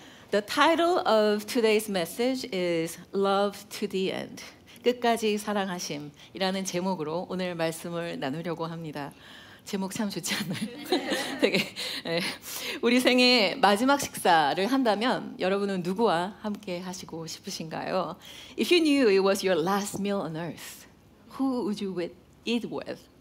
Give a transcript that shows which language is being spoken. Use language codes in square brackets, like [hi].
[en] The title of today's message is Love to the End. [ko] 끝까지 사랑하심이라는 제목으로 오늘 말씀을 나누려고 합니다. 제목 참 좋지 않나요? 되게 우리 생애 마지막 식사를 한다면 여러분은 누구와 함께 하시고 싶으신가요? [en] If you knew it was your last meal on earth, who would you eat with?